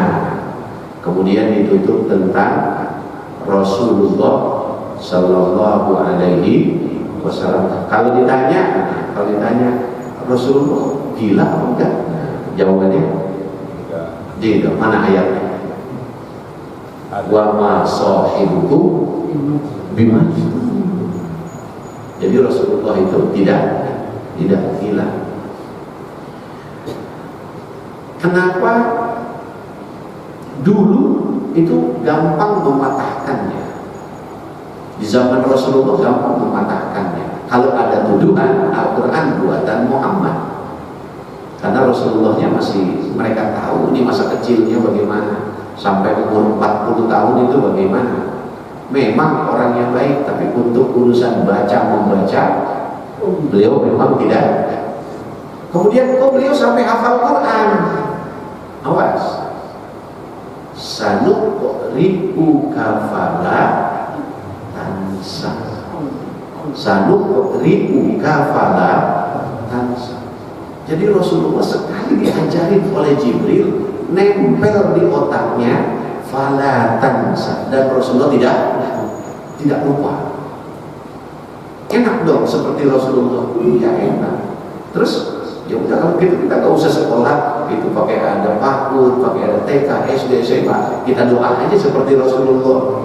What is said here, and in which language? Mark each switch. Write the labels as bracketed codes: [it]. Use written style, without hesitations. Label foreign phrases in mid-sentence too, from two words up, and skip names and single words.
[id] Kemudian ditutup tentang Rasulullah [ar] صلى الله عليه وسلم. [id] Kalau ditanya Rasulullah gila atau enggak? Jawabannya tidak. Mana ayatnya? [ar] وما صاحبكم بمجنون. [id] Jadi Rasulullah itu tidak gila. Kenapa dulu itu gampang mematahkannya? Di zaman Rasulullah gampang mematahkannya. Kalau ada tuduhan Al-Quran buatan Muhammad, karena Rasulullahnya masih, mereka tahu ini masa kecilnya bagaimana, sampai umur 40 tahun itu bagaimana. Memang orang yang baik, tapi untuk urusan membaca beliau memang tidak. Kemudian beliau sampai hafal Quran. Awas, [ar] سنقرئك فلا تنسى سنقرئك فلا تنسى. [id] Jadi Rasulullah sekali diajarin oleh Jibril, nempel di otaknya [ar] فلا تنسى, [id] dan Rasulullah tidak lupa. Enak dong seperti Rasulullah. Ya enak. Terus ya udah, kalau gitu kita gak usah sekolah itu pakai ada PAUD, pakai ada TK, SD, SMA, kita doa aja seperti Rasulullah.